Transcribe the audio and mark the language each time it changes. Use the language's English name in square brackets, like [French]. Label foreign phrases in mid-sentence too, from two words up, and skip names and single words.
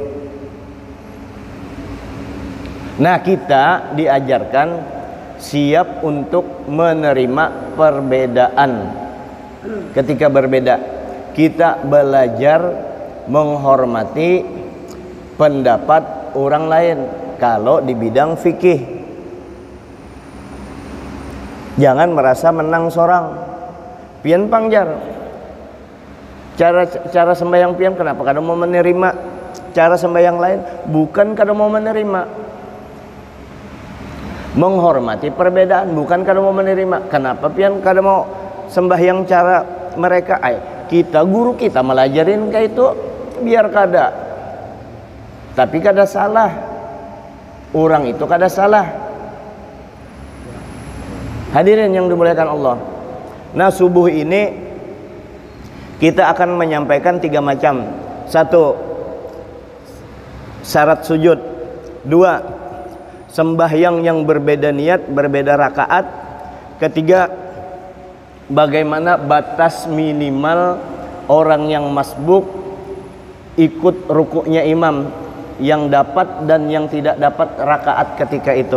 [Indonesian] Nah, kita diajarkan siap untuk menerima perbedaan. Ketika berbeda, kita belajar menghormati pendapat orang lain. Kalau di bidang fikih, jangan merasa menang sorang. [Banjar] Pian pangjar, cara sembahyang pian kenapa kada mau menerima cara sembahyang lain? Bukan kada mau menerima, menghormati perbedaan, bukan kada mau menerima. Kenapa pian kada mau sembahyang cara mereka? Kita guru kita melajarin kayak itu biar kada, tapi kada salah. Orang itu kada salah. [Indonesian] Hadirin yang dimuliakan Allah. Nah, subuh ini kita akan menyampaikan 3 macam. 1, syarat sujud. 2, sembahyang yang berbeda niat, berbeda rakaat. 3, bagaimana batas minimal orang yang masbuk ikut rukuknya imam, yang dapat dan yang tidak dapat rakaat ketika itu.